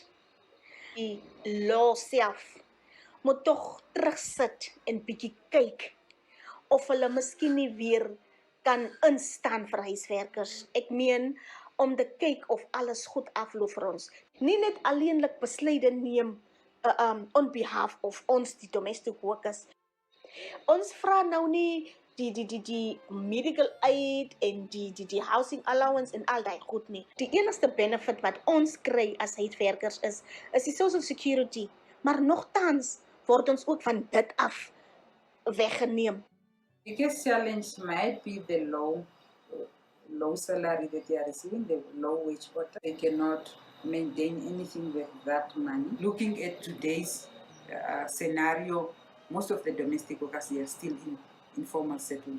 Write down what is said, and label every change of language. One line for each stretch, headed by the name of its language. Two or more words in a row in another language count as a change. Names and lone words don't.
Afrikaans: Die law self moet tog terugsit en bietjie kyk of hulle miskien nie weer kan instaan vir huiswerkers. Ek meen om te kyk of alles goed afloop vir ons. Nie net alleenlik besluite neem
English: on behalf of
Afrikaans: ons die
English: domestic workers.
Afrikaans: Ons vra nou nie die
English: medical aid
Afrikaans: en die
English: housing allowance
Afrikaans: en al daai goed nie. Die enigste benefit wat ons kry as huiswerkers is die
English: Social Security,
Afrikaans: maar nogtans word ons ook van dit af weggeneem.
English: The biggest challenge might be the low salary that they are receiving, the low wage quota. They cannot maintain anything with that money. Looking at today's scenario, most of the domestic workers are still in informal settlement.